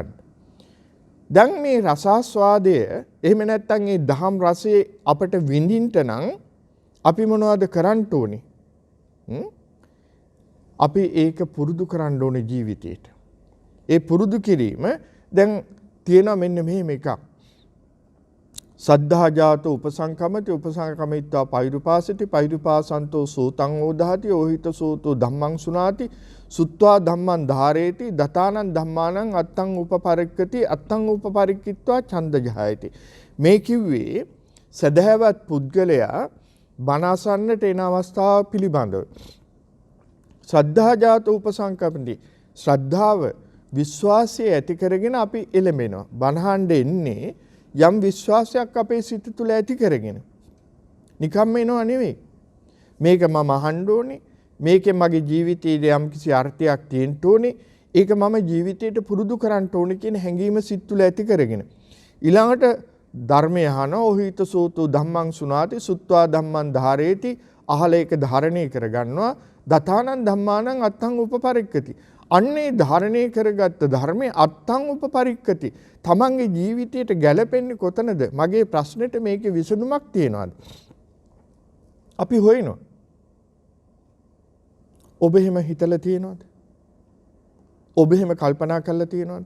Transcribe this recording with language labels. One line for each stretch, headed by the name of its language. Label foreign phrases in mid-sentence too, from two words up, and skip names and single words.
Sinhala: දැන් මේ රසාස්වාදය එහෙම නැත්නම් ඒ දහම් රසයේ අපට විඳින්න නම් අපි මොනවද කරන්න ඕනේ? අපි ඒක පුරුදු කරන්න ඕනේ ජීවිතේට. ඒ පුරුදු කිරීම දැන් තියෙනවා මෙන්න මෙහෙම එකක්.
Pali: සද්ධා ජාතෝ උපසංකමති උපසංකමිත්වා පෛරුපාසති පෛරුපාසන්තෝ සෝතං ඕදහති ඕහිත සෝතෝ ධම්මං සුනාති සුත්වා ධම්මං ධාරේති දතානං ධම්මානං අත්තං උපපරික්කති අත්තං උපපරික්කිත්වා ඡන්ද ජහයති.
Sinhala: මේ කිව්වේ සදහැවත් පුද්ගලයා බණ අසන්නට එන අවස්ථාව පිළිබඳව.
Pali: ශ්‍රද්ධා ජාතෝ උපසංකමති
Sinhala: ශ්‍රද්ධාව විශ්වාසය ඇති කරගෙන අපි එළඹෙනවා. බණහඬ එන්නේ යම් විශ්වාසයක් අපේ සිත තුළ ඇති කරගෙන. නිකම්ම එනවා නෙවෙයි. මේක මම අහන්න ඕනේ. මේකෙන් මගේ ජීවිතයේ යම් කිසි අර්ථයක් තියෙන්න ඕනේ. ඒක මම ජීවිතයට පුරුදු කරන්න ඕනේ කියන හැඟීම සිත තුළ ඇති කරගෙන. ඊළඟට ධර්මය අහන
Pali: ඔහිත සෝතු ධම්මං සුනාති සුත්වා ධම්මං ධාරේති
Sinhala: අහල ඒක ධාරණය කරගන්නවා.
Pali: දතානං ධම්මානං අත්තං උපපරික්කති.
Sinhala: අන්නේ ධාරණය කරගත්ත ධර්මයේ
Pali: අත්තං උපපරික්කති.
Sinhala: තමන්ගේ ජීවිතයට ගැලපෙන්නේ කොතනද? මගේ ප්‍රශ්නෙට මේකේ විසඳුමක් තියනවාද? අපි හොයනවා. ඔබ එහෙම හිතලා තියනවද? ඔබ එහෙම කල්පනා කරලා තියනවද?